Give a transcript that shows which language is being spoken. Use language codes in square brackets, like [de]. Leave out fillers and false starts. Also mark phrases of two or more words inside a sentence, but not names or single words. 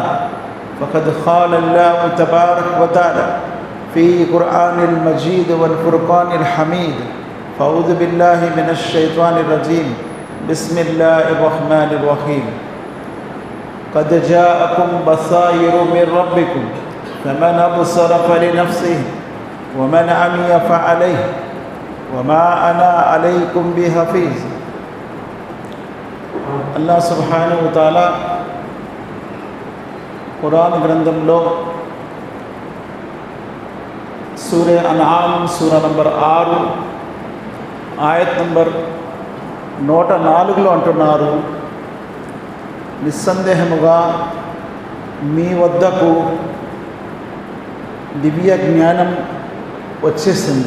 [ar] فقد قال الله تبارك وتعالى في قرآن المجيد والفرقان الحميد: فأعوذ بالله من الشيطان الرجيم، بسم الله الرحمن الرحيم. قد جاءكم بصائر من ربكم، فمن أبصر فلنفسه ومن عمي فعليه وما أنا عليكم بحفيظ. [te] అల్లాహ్ [ar] سبحانه وتعالى [te] ఖురాన్ గ్రంథంలో సూరే అన్ఆమ్ సూరా నంబర్ 6 ఆయత్ నంబర్ 104లో అంటున్నారు: నిస్సందేహముగా మీ వద్దకు దివ్య జ్ఞానం వచ్చేసింది.